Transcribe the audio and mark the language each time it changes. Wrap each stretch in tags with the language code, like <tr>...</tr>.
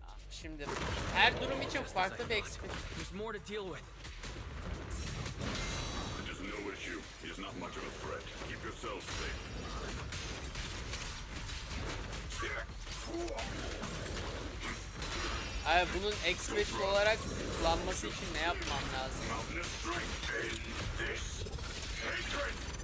<tr>Şimdi her durum için farklı bir experience.</tr> <en>There's more to deal with. It is no issue. He is not much of a threat. Keep yourselves safe.</en> <tr>Abi bunun expression olarak kullanması için ne yapmam lazım?</tr> <en>Mountain strength in this hatred.</en>